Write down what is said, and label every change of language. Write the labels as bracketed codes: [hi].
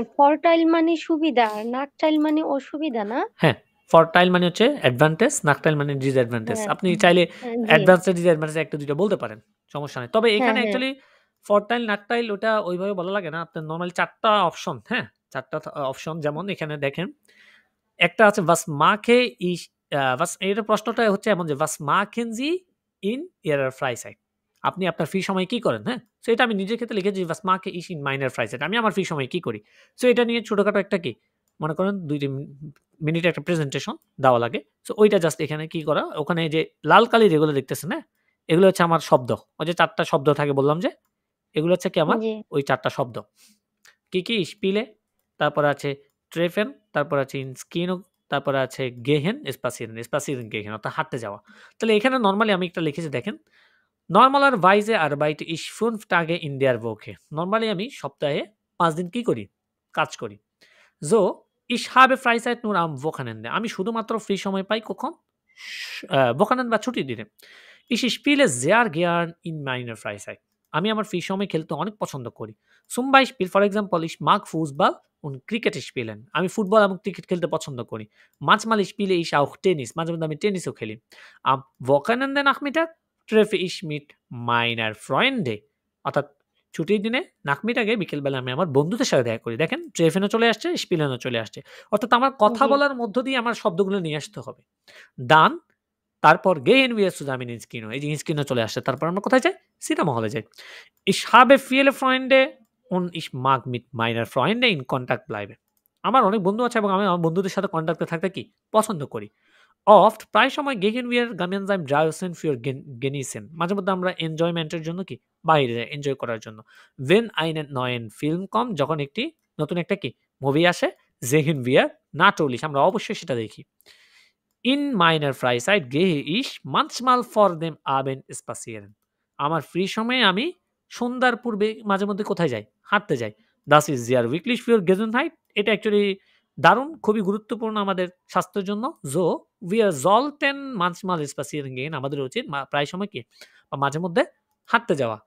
[bn] ফরটাইল মানে সুবিধা আর নাকটাইল মানে অসুবিধা না? হ্যাঁ, ফরটাইল মানে হচ্ছে অ্যাডভান্টেজ, নাকটাইল মানে ডিসঅ্যাডভান্টেজ। হ্যাঁ। আপনি চাইলে জি। অ্যাডভান্টেজ ডিসঅ্যাডভান্টেজ ১ টা ২ টা বলতে পারেন। সমস্যা নাই। তবে হ্যাঁ, এখানে হ্যাঁ। অ্যাকচুয়ালি ফরটাইল, নাকটাইল ওটা ওইভাবে বলা লাগে না। আপনার নরমালি ৪ টা অপশন, হ্যাঁ? ৪ টা অপশন যেমন এখানে দেখেন। একটা আছে [de] was mache ich [bn] এর প্রশ্নটা হচ্ছে এমন যে [de] was machen Sie in Ihrer Freizeit? [bn] আপনি আপনার ফ্রি সময়ে কি করেন, হ্যাঁ? সো এটা আমি নিজের ক্ষেত্রে লিখেছি [de] was mache ich in meiner Freizeit? [bn] আমি আমার ফ্রি সময়ে কি করি? সো এটা নিয়ে ছোটখাটো একটা কি মনে করেন ২-৩ মিনিটে একটা প্রেজেন্টেশন দেওয়া লাগে। সো ওইটা জাস্ট এখানে কি করা, ওখানে যে লাল কালি যেগুলো দেখতেছেন, হ্যাঁ? এগুলো হচ্ছে আমার শব্দ। ওই যে ৪ টা শব্দ থাকে বললাম যে, এগুলো হচ্ছে কি আমার জি। ওই ৪ টা শব্দ। কি? স্পিলে, তারপরে আছে ট্রেফেন, তারপরে আছে ইনস্কিনো, তারপরে আছে গেহেন, স্পাসিয়েরেন গেহেন অর্থাৎ হাঁটতে যাওয়া। তাহলে এখানে নরমালি আমি একটা লিখেছি দেখেন, [de] Normalerweise arbeite ich 5 Tage in der Woche. [bn] Normally আমি সপ্তাহে ৫ দিন কি করি? কাজ করি। [de] So, ich habe Freizeit nur am Wochenende. [bn] আমি শুধুমাত্র ফ্রি সময় পাই কখন? Wochenende বা ছুটির দিনে। [de] Ich spiele sehr gern in meiner Freizeit. [bn] আমি আমার ফ্রি সময় খেলতে অনেক পছন্দ করি। [de] Zum Beispiel, [en] for example, [de] ich mag Fußball und Cricket spielen. [bn] আমি ফুটবল এবং ক্রিকেট খেলতে পছন্দ করি। [de] Manchmal spiele ich auch Tennis. [bn] মাঝে মধ্যে আমি টেনিসও খেলি। [de] Am Wochenende Nachmittag treffe ich mit meiner Freunde. [bn] অর্থাৎ ছুটির দিনে নাকমিটাকে বিকেলবেলা আমি আমার বন্ধুদের সাথে দেখা করি। দেখেন ট্রেফেনও চলে আসছে, স্পিলেনও চলে আসছে। অর্থাৎ আমার কথা জি। বলার মধ্য দিয়ে আমার শব্দগুলো নিয়ে আসতে হবে। ডান, তারপর [de] gehen wir zusammen ins Kino। [bn] এই যে [de] ins Kino [bn] চলে আসছে। তারপর আমরা কোথায় যাই? সিনেমা হলে যাই। [de] Ich habe viele Freunde und ich mag mit meiner Freunde in Kontakt bleiben। [bn] আমার অনেক বন্ধু আছে এবং আমি আমার বন্ধুদের সাথে কন্টাক্টে থাকতে কি পছন্দ করি। [de] Oft [bn] প্রায় সময় [de] gehen wir gemeinsam draußen für genießen। [bn] মাঝে মধ্যে আমরা এনজয়মেন্টের জন্য কি বাইরে যাই এনজয় করার জন্য। [de] Wenn einen neuen Film kommt, [bn] যখন একটি নতুন একটা কি মুভি আসে, [de] sehen wir natürlich [bn] আমরা অবশ্যই সেটা দেখি। [de] In meiner Freizeit gehe ich manchmal vor dem Abend spazieren। [bn] আমার ফ্রি সময়ে আমি সন্ধ্যার পূর্বে মাঝে মধ্যে কোথায় যাই? হাঁটতে যাই। [de] Das ist sehr wichtig für Gesundheit। [bn] এটা অ্যাকচুয়ালি দারুণ, খুবই গুরুত্বপূর্ণ আমাদের স্বাস্থ্যের জন্য। [de] So, wir sollten manchmal spazieren gehen। [bn] আমাদের উচিত প্রায় সময় কি বা মাঝে মধ্যে হাঁটতে যাওয়া।